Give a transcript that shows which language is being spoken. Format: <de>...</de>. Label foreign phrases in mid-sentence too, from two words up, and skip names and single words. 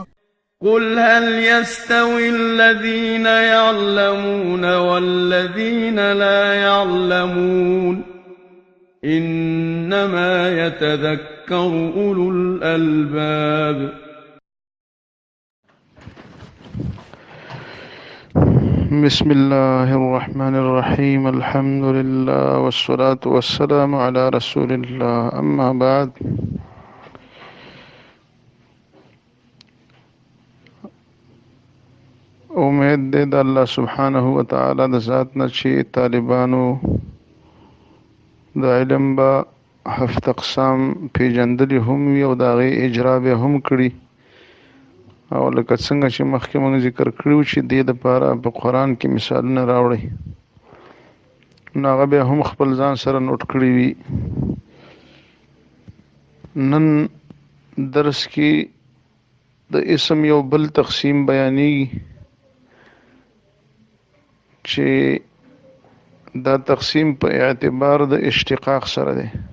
<ar>قل هل يستوي الذين يعلمون والذين لا يعلمون إنما يتذكر أولو الألباب. بسم الله الرحمن الرحيم. الحمد لله والصلاة والسلام على رسول الله. أما بعد،</ar> <ps>امید دے دا اللہ سبحانہ وتعالی دا ذات نه چې طالبانو دا علم با هفت اقسام پیژندلی هم وي او د هغې اجرا به هم کړي، او لکه څنګه چې مخکې موږ ذکر کړي چې دې دپاره په قرآن کې مثالونه راوړئ، نو هغه بیا هم خپل ځان سره نوٹ کړي وي. نن درس کې د اسم یو بل تقسیم بیانېږي چې دا تقسیم په اعتبار د اشتقاق سره دی.</ps>